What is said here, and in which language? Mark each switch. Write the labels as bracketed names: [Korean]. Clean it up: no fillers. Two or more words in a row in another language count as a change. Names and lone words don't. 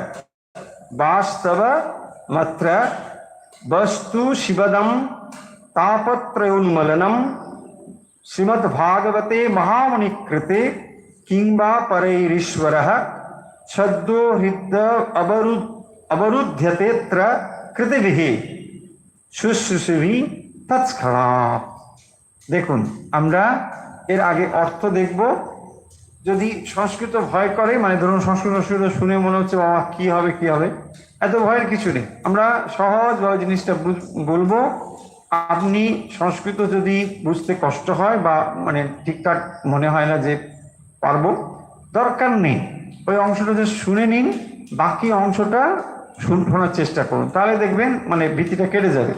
[Sanskrit] वस्तु शिवदं तापत्रयोन्मूलनम श्रीमद्भागवते महामुनिकृते किंवा परैरीश्वरः सद्यो हृद अवरुध्यतेऽत्र कृतिभिः शुश्रूषुभिः तत्क्षणात्। [Bangla] দেখুন আমরা এর আগে অর্থ দেখব। যদি সংস্কৃত ভয় করে, মানে ধরুন সংস্কৃত শুনে মনে হচ্ছে বাবা কি হবে কি হবে, এত ভয়ের কিছু নেই, আমরা সহজভাবে জিনিসটা বলবো। আপনি সংস্কৃত যদি বুঝতে কষ্ট হয় বা মানে ঠিকঠাক মনে হয় না যে পারবো, দরকার নেই, ওই অংশটা যে শুনে নিন, বাকি অংশটা শোনার চেষ্টা করুন, তাহলে দেখবেন মানে ভীতিটা কেটে যাবে।